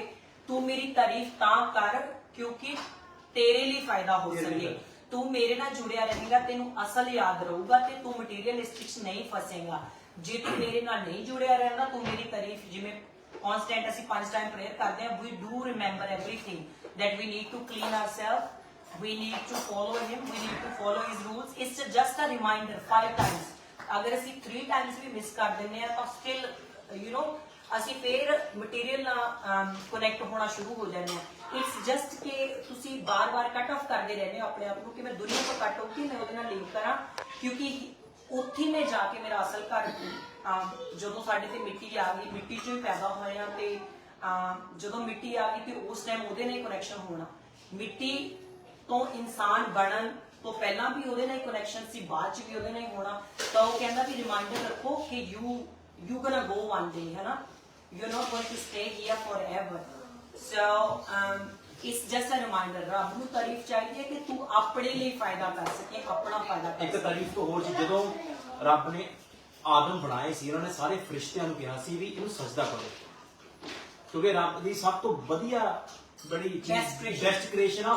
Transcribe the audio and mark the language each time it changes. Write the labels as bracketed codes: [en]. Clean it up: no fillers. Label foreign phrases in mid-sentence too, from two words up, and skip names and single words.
[pa] ਤੂੰ ਮੇਰੀ ਤਾਰੀਫ ਤਾਂ ਕਰ ਕਿਉਂਕਿ ਤੇਰੇ ਲਈ ਫਾਇਦਾ ਹੋ ਸਕੇ, ਤੂੰ ਮੇਰੇ ਨਾਲ ਜੁੜਿਆ ਰਹੇਗਾ, ਤੈਨੂੰ ਅਸਲ ਯਾਦ ਰਹੂਗਾ ਤੇ ਤੂੰ ਮਟੀਰੀਅਲਿਸਟਿਕਸ ਨਹੀਂ ਫਸੇਗਾ। ਜੇ ਤੂੰ ਮੇਰੇ ਨਾਲ ਨਹੀਂ ਜੁੜਿਆ ਰਹਿੰਦਾ, ਤੂੰ ਮੇਰੀ ਤਾਰੀਫ, ਜਿਵੇਂ ਕਨਸਟੈਂਟ ਅਸੀਂ 5 [en] time prayer [pa] ਕਰਦੇ ਹਾਂ, [en] we do remember everything that we need to clean ourselves, we need to follow him, we need to follow his rules. It's just a reminder 5 times. [pa] ਅਗਰ ਅਸੀਂ 3 ਟਾਈਮਸ ਵੀ ਮਿਸ ਕਰ ਦਿੰਦੇ ਆ ਤਾਂ ਸਟਿਲ ਅਸੀਂ ਫੇਰ ਮਟੀਰੀਅਲ ਨਾਲ ਕਨੈਕਟ ਹੋਣਾ ਸ਼ੁਰੂ ਹੋ ਜਾਂਦੇ ਆ। [en] it's just [pa] ਕਿ ਤੁਸੀਂ ਬਾਰ-ਬਾਰ [en] cut off [pa] ਕਰਦੇ ਰਹਿੰਦੇ ਹੋ ਆਪਣੇ ਆਪ ਨੂੰ ਕਿ ਮੈਂ ਦੁਨੀਆ ਤੋਂ ਕੱਟ ਹੋ ਕੇ ਮੈਂ ਉਹਦੇ ਨਾਲ ਲਿੰਕ ਕਰਾਂ, ਕਿਉਂਕਿ ਉੱਥੇ ਮੈਂ ਜਾ ਕੇ ਮੇਰਾ ਅਸਲ ਘਰ, ਜਦੋਂ ਸਾਡੇ ਤੇ ਮਿੱਟੀ ਆ ਗਈ, ਮਿੱਟੀ 'ਚੋਂ ਹੀ ਪੈਦਾ ਹੋਇਆ ਤੇ ਜਦੋਂ ਮਿੱਟੀ ਆ ਗਈ ਤੇ ਉਸ ਟਾਈਮ ਉਹਦੇ ਨਾਲ ਕਨੈਕਸ਼ਨ ਹੋਣਾ। ਮਿੱਟੀ ਤੋਂ ਇਨਸਾਨ ਬਣਨ ਤੋਂ ਪਹਿਲਾਂ ਵੀ ਉਹਦੇ ਨਾਲ ਕਨੈਕਸ਼ਨ ਸੀ, ਬਾਅਦ 'ਚ ਵੀ ਉਹਦੇ ਨਾਲ ਹੋਣਾ। ਤਾਂ ਉਹ ਕਹਿੰਦਾ ਵੀ ਰਿਮਾਈਂਡਰ ਰੱਖੋ ਕਿ [en] you gonna go one day, [pa] ਹੈ ਨਾ? [en] You're not going to stay here forever. So it's just a reminder. [pa] ਰੱਬ ਨੂੰ ਤਾਰੀਫ ਚਾਹੀਦੀ ਹੈ ਕਿ ਤੂੰ ਆਪਣੇ ਲਈ ਫਾਇਦਾ ਕਰ ਸਕੇ, ਆਪਣਾ ਫਾਇਦਾ ਕਰ ਇੱਕ ਸਕੇ। ਤਾਰੀਫ ਤੋਂ ਹੋਰ ਸੀ, ਜਦੋਂ ਰੱਬ ਨੇ ਆਦਮ ਬਣਾਏ ਸੀ, ਉਹਨਾਂ ਨੇ ਸਾਰੇ ਫਰਿਸ਼ਤਿਆਂ ਨੂੰ ਕਿਹਾ ਸੀ ਵੀ ਇਹਨੂੰ ਸਜਦਾ ਕਰੋ, ਕਿਉਂਕਿ ਰੱਬ ਦੀ ਸਭ ਤੋਂ ਵਧੀਆ ਬੜੀ [en] best creation [pa] ਆ।